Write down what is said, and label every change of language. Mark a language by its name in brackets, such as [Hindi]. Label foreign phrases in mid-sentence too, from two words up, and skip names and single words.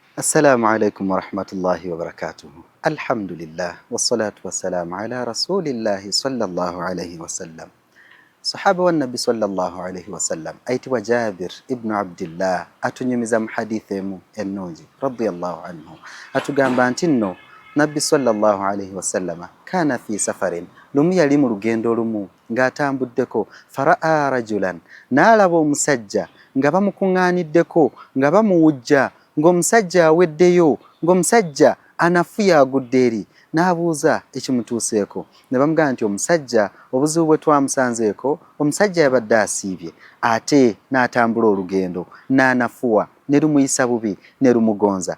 [Arabic] السلام عليكم ورحمة الله وبركاته. الحمد لله والصلاة والسلام على رسول الله صلى الله عليه وسلم. [Ganda] Sahaba wa nabi [Arabic] صلى الله عليه وسلم [Ganda] aitibwa Jabir ibn Abdillah atunyumiza muhadithemu ennungi [Arabic] رضي الله عنه [Ganda] atugamba nti nno nabbi [Arabic] صلى الله عليه وسلم كان في سفر [Ganda] lumu yali mu lugendo lumu ng'atambuddeko [Arabic] فرأى رجلا [Ganda] n'alaba omusajja nga bamukuŋŋaaniddeko nga bamuwujja ng'omusajja aweddeyo ng'omusajja anafuya agudde eri n'abuuza ekimutuuseeko ne bamugamba nti omusajja obuzibu bwe twamusanzeeko omusajja yabadde asiibye ate n'atambula olugendo n'anafuwa ne lumuyisa bubi ne lumugonza.